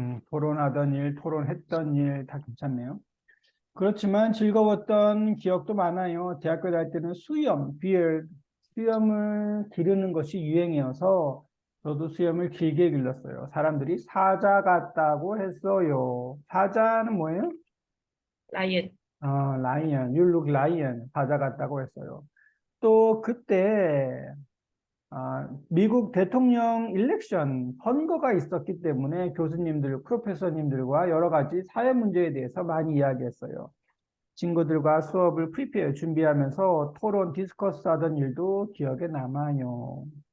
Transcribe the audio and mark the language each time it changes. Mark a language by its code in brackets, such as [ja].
[ko] 토론하던 일, 토론했던 일 다 괜찮네요. 그렇지만 즐거웠던 기억도 많아요. 대학교 다닐 때는 수염을 기르는 것이 유행이어서 저도 수염을 길게 길렀어요. 사람들이 사자 같다고 했어요. 사자는 뭐예요? 라이언. [en] 라이언, you look lion. [ko] 사자 같다고 했어요. 또 그때 미국 대통령 일렉션 선거가 있었기 때문에 교수님들, 프로페서님들과 여러 가지 사회 문제에 대해서 많이 이야기했어요. 친구들과 수업을 준비하면서 토론, 디스커스 하던 일도 기억에 남아요.